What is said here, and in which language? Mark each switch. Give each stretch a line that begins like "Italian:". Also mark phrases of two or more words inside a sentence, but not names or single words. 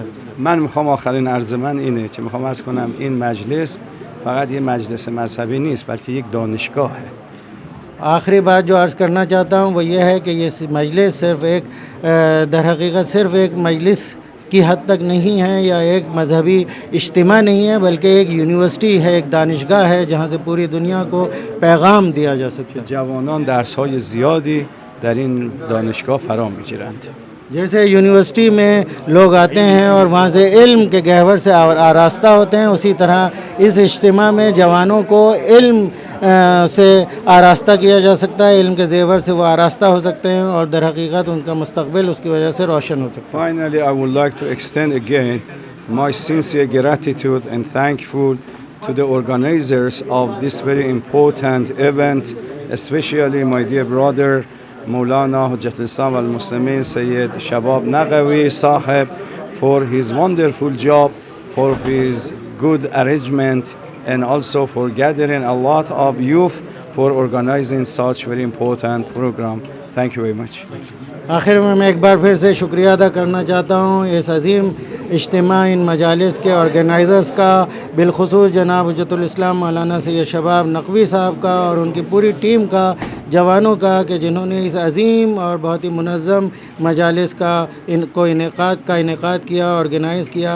Persian: من میخوام آخرین عرض من اینه که میخوام عرض کنم این مجلس فقط یک مجلس مذهبی نیست بلکه یک دانشگاهه
Urdu: آخری بات جو عرض کرنا چاہتا ہوں وہ یہ ہے کہ یہ مجلس صرف ایک در حقیقت صرف ایک مجلس کی حد تک نہیں ہے یا ایک مذہبی اجتماع نہیں ہے، بلکہ ایک یونیورسٹی ہے، ایک دانشگاہ ہے جہاں سے پوری دنیا کو پیغام دیا جا سکتا ہے.
Persian: جوانان درس‌های زیادی در این دانشگاه فرا می‌گیرند.
Urdu: جیسے یونیورسٹی میں لوگ آتے ہیں اور وہاں سے علم کے گہور سے آراستہ ہوتے ہیں، اسی طرح اس اجتماع میں جوانوں کو علم سے آراستہ کیا جا سکتا ہے، علم کے زیور سے وہ آراستہ ہو سکتے ہیں اور در حقیقت ان کا مستقبل اس کی وجہ سے روشن ہو سکتا ہے.
English: Finally, I would like to extend again my sincere gratitude and thankful to the organizers of this very important event, especially my dear brother Maulana Hujjatul Islam wal Muslimin Sayyid Shabab Naqvi Sahib for his wonderful job, for his good arrangement, and also for gathering a lot of youth for organizing such very important program. Thank you very much.
Urdu: آخر میں ایک بار پھر سے شکریہ ادا کرنا چاہتا ہوں اس عظیم اجتماع ان مجالس کے آرگنائزرز کا، بالخصوص جناب حجت الاسلام مولانا سید شباب نقوی صاحب کا اور ان کی پوری ٹیم کا، جوانوں کا، کہ جنہوں نے اس عظیم اور بہت ہی منظم مجالس کا انعقاد کیا، آرگنائز کیا.